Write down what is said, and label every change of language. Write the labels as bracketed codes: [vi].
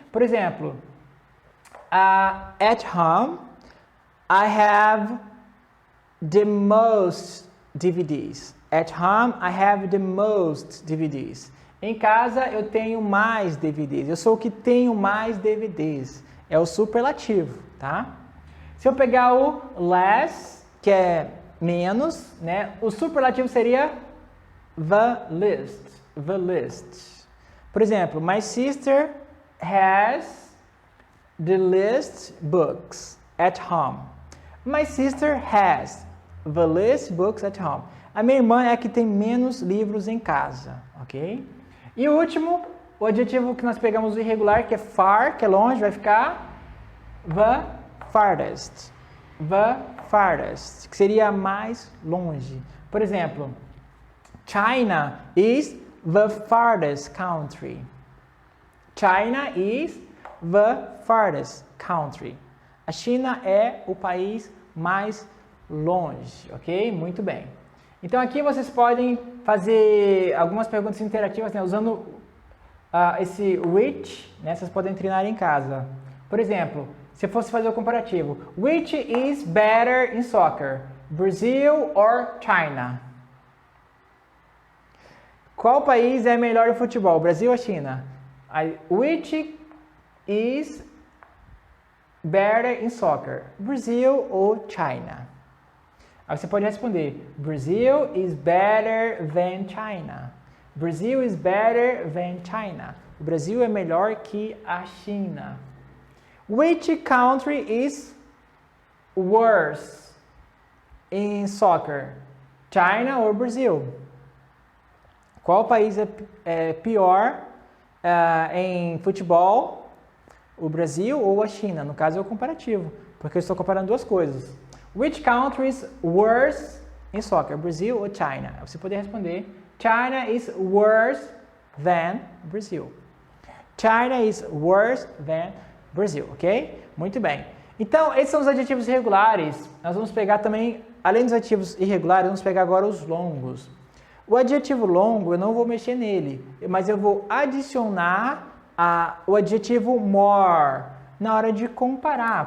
[pt] Por exemplo, [en] at home, I have the most DVDs. At home, I have the most DVDs. [pt] Em casa, eu tenho mais DVDs. Eu sou o que tenho mais DVDs. É o superlativo, tá? Se eu pegar o less, que é menos, né? O superlativo seria the list. Por exemplo, [en] my sister has the least books at home. My sister has the least books at home. [pt] A minha irmã é a que tem menos livros em casa, ok? E o último, o adjetivo que nós pegamos o irregular, que é far, que é longe, vai ficar the farthest. The farthest, que seria mais longe. Por exemplo, [en] China is the farthest country. China is the farthest country. [pt] A China é o país mais longe, ok? Muito bem. Então aqui vocês podem fazer algumas perguntas interativas, né, usando esse which, né, vocês podem treinar em casa. Por exemplo, se eu fosse fazer o comparativo, [en] which is better in soccer, Brazil or China? [pt] Qual país é melhor em futebol, Brasil ou China? [en] Which is better in soccer, Brazil ou China? [pt] Aí você pode responder, [en] Brazil is better than China. Brazil is better than China. [pt] O Brasil é melhor que a China. [en] Which country is worse in soccer? China or Brazil? [pt] Qual país é pior em futebol? O Brasil ou a China? No caso é o comparativo, porque eu estou comparando duas coisas. [en] Which country is worse in soccer? Brazil ou China? [pt] Você poderia responder, [en] China is worse than Brazil. China is worse than Brazil, ok? [pt] Muito bem. Então, esses são os adjetivos irregulares. Nós vamos pegar também, além dos adjetivos irregulares, vamos pegar agora os longos. O adjetivo longo, eu não vou mexer nele, mas eu vou adicionar o adjetivo more na hora de comparar.